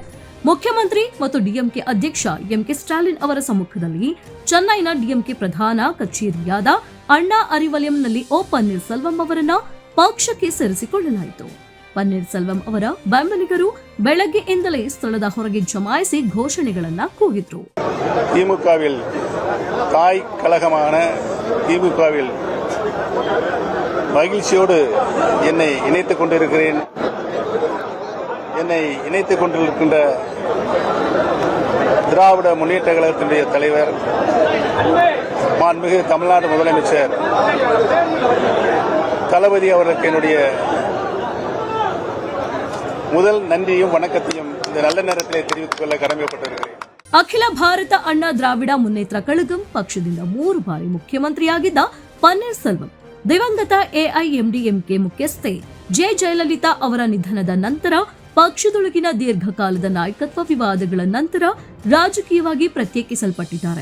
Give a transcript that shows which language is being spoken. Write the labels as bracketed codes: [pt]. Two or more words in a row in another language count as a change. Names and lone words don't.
[kn] ಮುಖ್ಯಮಂತ್ರಿ ಮತ್ತು ಡಿಎಂಕೆ ಅಧ್ಯಕ್ಷ ಎಂಕೆ ಸ್ಟಾಲಿನ್ ಅವರ ಸಮ್ಮುಖದಲ್ಲಿ ಚೆನ್ನೈನ ಡಿಎಂಕೆ ಪ್ರಧಾನ ಕಚೇರಿಯಾದ ಅಣ್ಣಾ ಅರಿವಲಯಂನಲ್ಲಿ ಓ ಪನ್ನೀರ್ ಸೆಲ್ವಂ ಅವರನ್ನ ಪಕ್ಷಕ್ಕೆ ಸೇರಿಸಿಕೊಳ್ಳಲಾಯಿತು. ಪನ್ನೀರ್ ಸೆಲ್ವಂ ಅವರ ಬೆಂಬಲಿಗರು ಬೆಳಗ್ಗೆಯಿಂದಲೇ ಸ್ಥಳದ ಹೊರಗೆ ಜಮಾಯಿಸಿ ಘೋಷಣೆಗಳನ್ನ ಕೂಗಿದ್ರು. [ta] திமுகவில் தாய் கழகமான திமுகவில் மகிழ்ச்சியோடு என்னை இணைத்துக் கொண்டிருக்கிறேன். என்னை இணைத்துக் கொண்டிருக்கின்ற திராவிட முன்னேற்ற கழகத்தினுடைய தலைவர் மாண்புமிகு தமிழ்நாடு முதலமைச்சர் தளபதி அவர்களுக்கு என்னுடைய முதல் நன்றியும் வணக்கத்தையும் இந்த நல்ல நேரத்திலே தெரிவித்துக் கொள்ள கடமைப்பட்டிருக்கிறேன். [kn] ಅಖಿಲ ಭಾರತ ಅಣ್ಣಾ ದ್ರಾವಿಡ ಮುನ್ನೇತ್ರ ಕಳಗಂ ಪಕ್ಷದಿಂದ 3 ಬಾರಿ ಮುಖ್ಯಮಂತ್ರಿಯಾಗಿದ್ದ ಪನ್ನೀರ್ ಸೆಲ್ವಂ ದಿವಂಗತ ಎಐಎಂಡಿಎಂಕೆ ಮುಖ್ಯಸ್ಥೆ ಜಯಲಲಿತಾ ಅವರ ನಿಧನದ ನಂತರ ಪಕ್ಷದೊಳಗಿನ ದೀರ್ಘಕಾಲದ ನಾಯಕತ್ವ ವಿವಾದಗಳ ನಂತರ ರಾಜಕೀಯವಾಗಿ ಪ್ರತ್ಯೇಕಿಸಲ್ಪಟ್ಟಿದ್ದಾರೆ.